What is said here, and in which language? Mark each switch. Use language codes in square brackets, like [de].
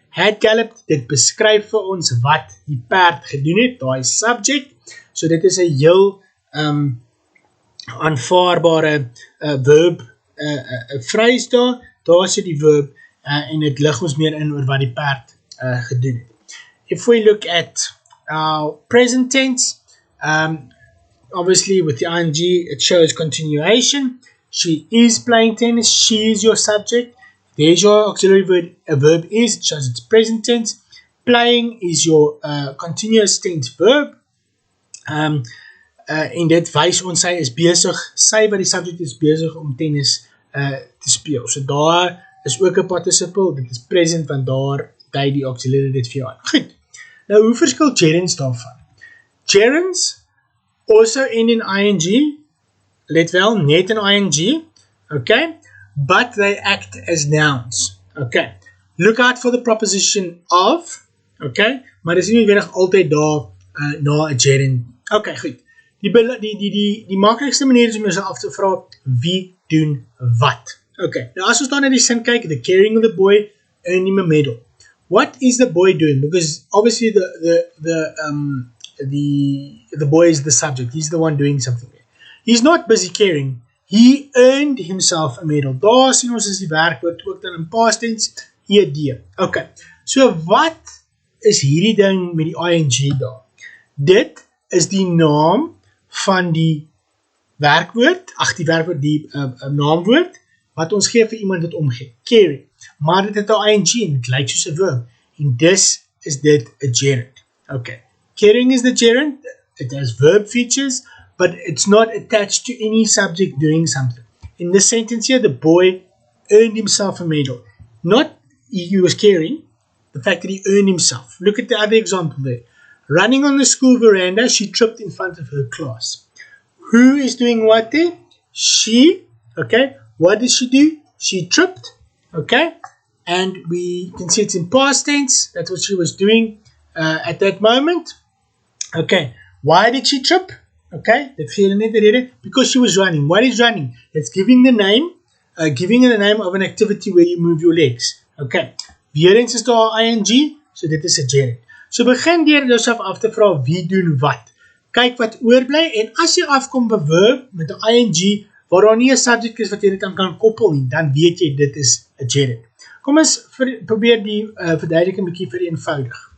[af] Had galloped, dit beskryf vir ons wat die perd gedoen het, daai subject. So dit is 'n heel aanvaarbare verb phrase daar. Daar sit die verb en dit lig ons meer in oor wat die perd gedoen het. [en] If we look at our present tense, obviously with the ing it shows continuation. She is playing tennis, she is your subject. There's your auxiliary verb is, it shows its present tense. Playing is your continuous tense verb. [af] En dit wys ons sy is besig, sy wat die subject is besig om tennis te speel. So daar is ook 'n participle, dit is present want daar dui die auxiliary dit vir jou aan. Goed, nou hoe verskil gerunds daarvan? [en] Gerunds also end in ing, [af] let wel, net in ing, [en] okay, but they act as nouns, okay. Look out for the proposition of, [af] okay, maar dit is nie noodwendig altyd daar na 'n gerund. Okay, goed. Die maklikste manier is om jouself af te vra, wie doen wat? Okay, nou as ons dan na die sin kyk, [en] the caring of the boy earned him a medal. What is the boy doing? Because obviously the boy is the subject. He's the one doing something. He's not busy caring. He earned himself a medal. [af] Daar sien ons is die werkwoord ook dan in past tense, ed. Okay, so wat is hierdie ding met die ing daar? Dit is die naam van die werkwoord, die naamwoord, wat ons gee vir iemand wat omgee, caring. Maar dit het 'n ing en dit lyk soos 'n verb. En dis is dit 'n gerund. Okay. [en] Caring is the gerund. It has verb features, but it's not attached to any subject doing something. In this sentence here, the boy earned himself a medal. Not he was caring, the fact that he earned himself. Look at the other example there. Running on the school veranda, she tripped in front of her class. Who is doing what there? She. Okay. What did she do? She tripped. Okay. And we can see it's in past tense. That's what she was doing at that moment. Okay. Why did she trip? Okay. Because she was running. What is running? It's giving the name of an activity where you move your legs. Okay. [af] Weer eens is daar ing, so dit is 'n gerund. So begin deur jouself af te vra wie doen wat. Kyk wat oorbly en as jy afkom by verb met 'n ing waar daar nie 'n subject is wat jy dit aan kan koppel nie, dan weet jy dit is 'n gerund. Kom ons probeer die verduideliking 'n bietjie vereenvoudig.